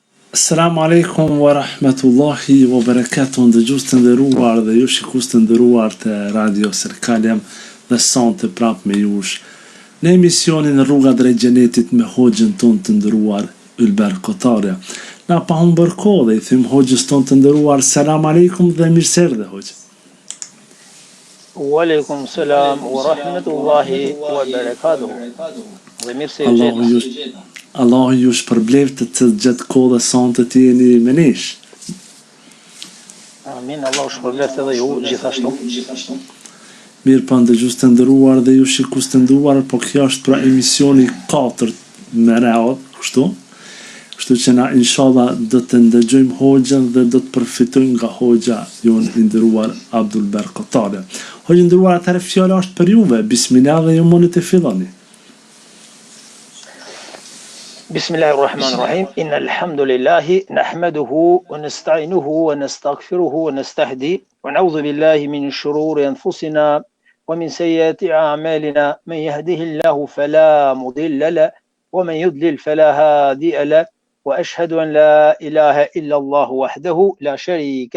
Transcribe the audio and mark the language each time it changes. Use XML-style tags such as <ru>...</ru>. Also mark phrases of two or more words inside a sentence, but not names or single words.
<ar>السلام عليكم ورحمة الله وبركاته.</ar> <sq>Dëgjues të nderuar dhe ju shikues të nderuar të Radio Serkal, jam dhe sonte prap me jush në emisionin Rruga drejt xhenetit me hoxhën tonë të nderuar Ylber Kotarja. Na pa humbur kohë dhe i them hoxhës tonë të nderuar</sq> <ar>السلام عليكم</ar> <sq>dhe mirëserdhje hoxhë.</sq> <ar>وعليكم السلام ورحمة الله وبركاته.</ar> <sq>Dhe mirë se u Allahu ju shpërbleft të gjatë kohës sonte të jeni me nesh. Amin, Allah shpërbleft edhe ju gjithashtu. Mirë pa ndëgjues të nderuar dhe ju shikues të nderuar, po kjo është pra emisioni 4 me radhë, kështu? Kështu që na inshallah do të ndëgjojmë hoxhën dhe do të përfitojmë nga hoxha jonë i nderuar Ylber Kotarja. Hoxhë nderuar, atëherë fjala është për juve. Bismillah dhe ju mundi të filloni.</sq> <ar>بسم الله الرحمن الرحيم إن الحمد لله نحمده ونستعينه ونستغفره ونستهدي ونعوذ بالله من شرور أنفسنا ومن سيئات أعمالنا من يهده الله فلا مضل له ومن يضلل فلا هادي له وأشهد أن لا إله إلا الله وحده لا شريك</ar>